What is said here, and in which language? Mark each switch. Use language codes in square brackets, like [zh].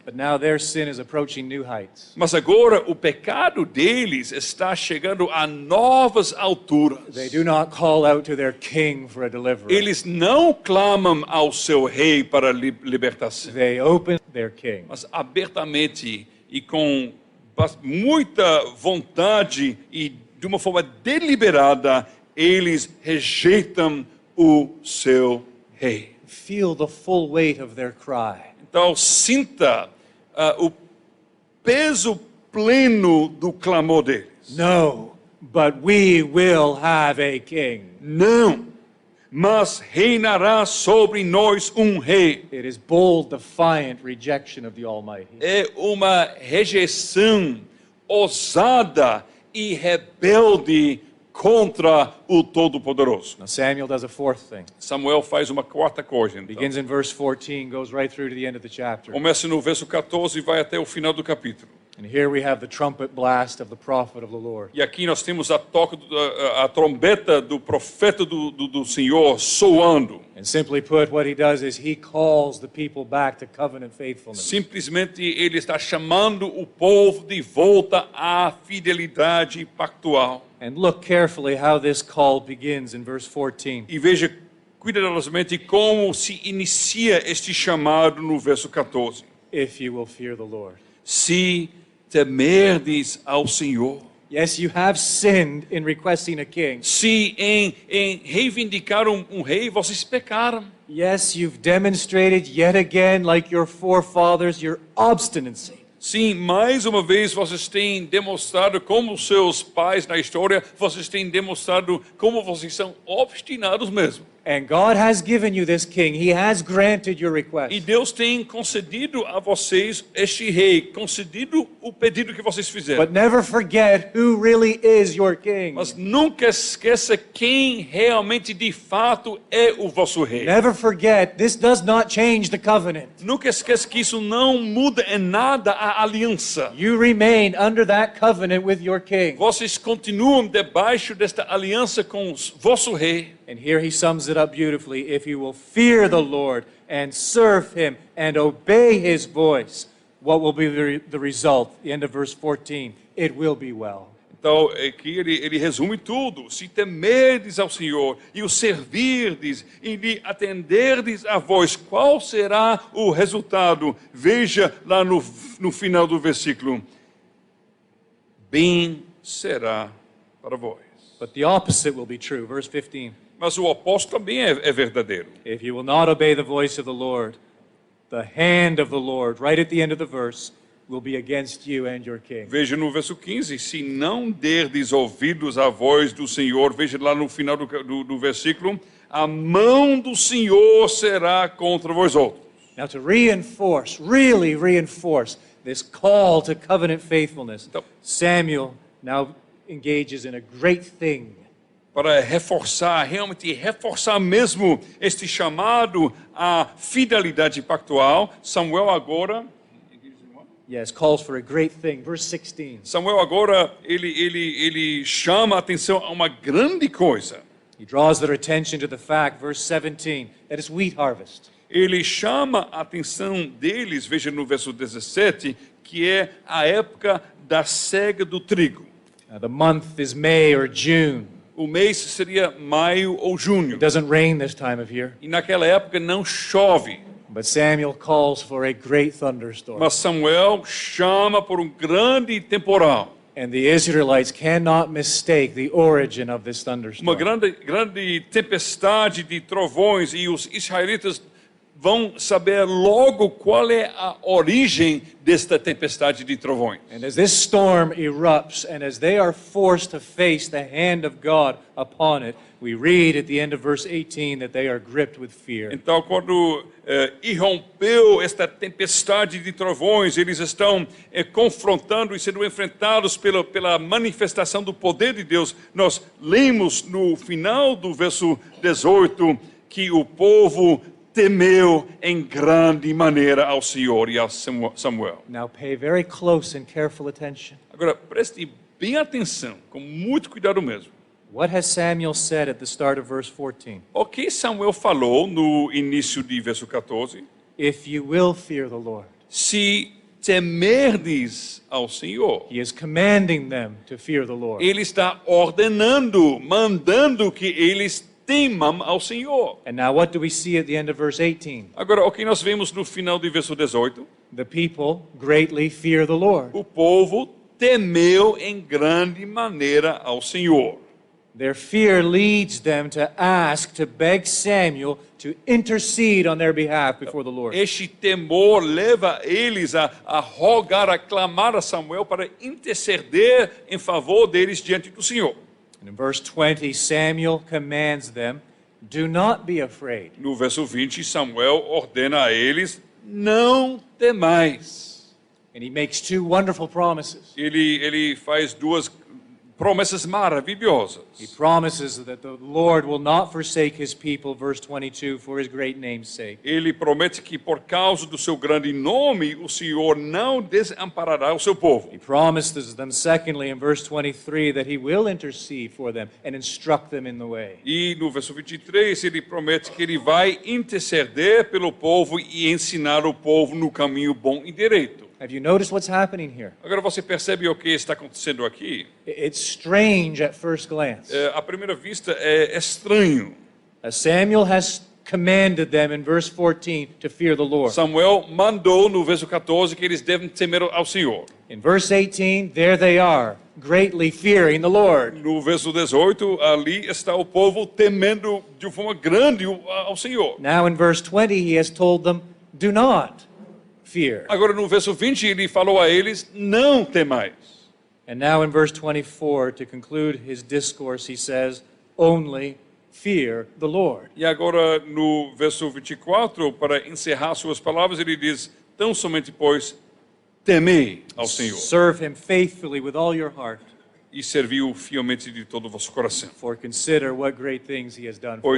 [en] But now their sin is approaching new heights. [pt] Mas agora o pecado deles está chegando a novas alturas. [en] They do not call out to their king for a deliverer. [pt] Eles não clamam ao seu rei para a libertação, [en] They open their king. [pt] mas abertamente e com muita vontade e de uma forma deliberada, eles rejeitam o seu rei. [en] Feel the full weight of their cry. [pt] Então sinta o peso pleno do clamor deles. [en] No, but we will have a king. [pt] Não, mas reinará sobre nós um rei. [en] It is bold, defiant rejection of the Almighty. [pt] É uma rejeição ousada e rebelde contra o Todo-Poderoso. [en] Now Samuel does a fourth thing. [pt] Samuel faz uma quarta coisa. Então. [en] Begins in verse 14, goes right through to the end of the chapter. [pt] Começa no verso 14 e vai até o final do capítulo. [en] And here we have the trumpet blast of the prophet of the Lord. [pt] E aqui nós temos a trombeta do profeta do Senhor soando. [en] And simply put, what he does is he calls the people back to covenant faithfulness. [pt] Simplesmente ele está chamando o povo de volta à fidelidade pactual. [en] And look carefully how this call begins in verse 14. [pt] E veja cuidadosamente como se inicia este chamado no verso 14. [en] If you will fear the Lord. [pt] Se temerdes ao Senhor. [en] Yes, you have sinned in requesting a king. [pt] Se em reivindicar um rei, vocês pecaram. [en] Yes, you've demonstrated yet again, like your forefathers, your obstinacy. [pt] Sim, mais uma vez vocês têm demonstrado como seus pais na história, vocês têm demonstrado como vocês são obstinados mesmo. [en] And God has given you this king. He has granted your request. [pt] E Deus tem concedido a vocês este rei, concedido o pedido que vocês fizeram. [en] But never forget who really is your king. [pt] Mas nunca esqueça quem realmente de fato é o vosso rei. [en] Never forget, this does not change the covenant. [pt] Nunca esqueça que isso não muda em nada a aliança. [en] You remain under that covenant with your king. [pt] Vocês continuam debaixo desta aliança com o vosso rei. [en] And here he sums it up beautifully. If you will fear the Lord and serve him and obey his voice, what will be the result? The end of verse 14. It will be well. [pt] Então, aqui ele resume tudo. Se temerdes ao Senhor e o servirdes e lhe atenderdes a voz, qual será o resultado? Veja lá no final do versículo. Bem será para vós. [en] But the opposite will be true. Verse 15. [pt] Mas o oposto também é verdadeiro. [en] If you will not obey the voice of the Lord, the hand of the Lord, right at the end of the verse, will be against you and your king. [pt] Veja no verso 15, se não derdes ouvidos à voz do Senhor, veja lá no final do versículo, a mão do Senhor será contra vós outros. [en] Now to really reinforce this call to covenant faithfulness, [pt] Então, [en] Samuel now engages in a great thing. [pt] para realmente reforçar mesmo este chamado à fidelidade pactual, Samuel agora [en] Yes, calls for a great thing. Verse 16. [pt] Samuel agora ele chama a atenção a uma grande coisa. [en] He draws their attention to the fact, verse 17, that it's wheat harvest. [pt] Ele chama a atenção deles, veja no verso 17, que é a época da cega do trigo. [en] The month is May or June. [pt] O mês seria maio ou junho. [en] It doesn't rain this time of year. [pt] E naquela época não chove. [en] But Samuel calls for a great thunderstorm. [pt] Mas Samuel chama por grande temporal. [en] And the Israelites cannot mistake the origin of this thunderstorm. [pt] Uma grande tempestade de trovões, e os israelitas vão saber logo qual é a origem desta tempestade de trovões. [en] And as this storm erupts and as they are forced to face the hand of God upon it, we read at the end of verse 18 that they are gripped with fear. [pt] Então, quando irrompeu esta tempestade de trovões, eles estão confrontando e sendo enfrentados pela manifestação do poder de Deus. Nós lemos no final do verso 18 que o povo temeu em grande maneira ao Senhor e a Samuel. [en] Now pay very close and careful attention. [pt] Agora, preste bem atenção, com muito cuidado mesmo. [en] What has Samuel said at the start of verse 14? [pt] O que Samuel falou no início de verso 14? [en] If you will fear the Lord. [pt] Se temerdes ao Senhor. [en] He is commanding them to fear the Lord. [pt] Ele está ordenando, mandando que eles temam ao Senhor. [en] And now what do we see at the end of verse 18? [pt] Agora, o que nós vemos no final de verso 18? [en] The people greatly fear the Lord. [pt] O povo temeu em grande maneira ao Senhor. [en] Their fear leads them to ask, to beg Samuel to intercede on their behalf before the Lord. [pt] Este temor leva eles a rogar, a clamar a Samuel para interceder em favor deles diante do Senhor. [en] And in verse 20, Samuel commands them, do not be afraid. [pt] No verso 20, Samuel ordena a eles, não temais. [en] And he makes two wonderful promises. [pt] Ele faz duas promessas maravilhosas. [en] He promises that the Lord will not forsake his people, verse 22, for his great name's sake. [pt] Ele promete que por causa do seu grande nome, o Senhor não desamparará o seu povo. [en] He promises them, secondly, in verse 23, that he will intercede for them and instruct them in the way. [pt] E no verso 23, ele promete que ele vai interceder pelo povo e ensinar o povo no caminho bom e direito. [en] Have you noticed what's happening here? [pt] Agora você percebe o que está acontecendo aqui? [en] It's strange at first glance. [pt] À primeira vista é estranho. [en] Samuel has commanded them in verse 14 to fear the Lord. [pt] Samuel mandou no verso 14 que eles devem temer ao Senhor. [en] In verse 18, there they are, greatly fearing the Lord. [pt] No verso 18, ali está o povo temendo de forma grande ao Senhor. [en] Now in verse 20, he has told them, do not fear. [pt] Agora no verso 20 ele falou a eles, não temais. [en] And now in verse 24, to conclude his discourse, he says, only fear the Lord. [pt] E agora no verso 24, para encerrar suas palavras, ele diz, tão somente pois temei ao Senhor [en] Serve him faithfully with all your heart, [pt] e servi-o fielmente de todo o vosso coração. [en] for consider what great things he has done for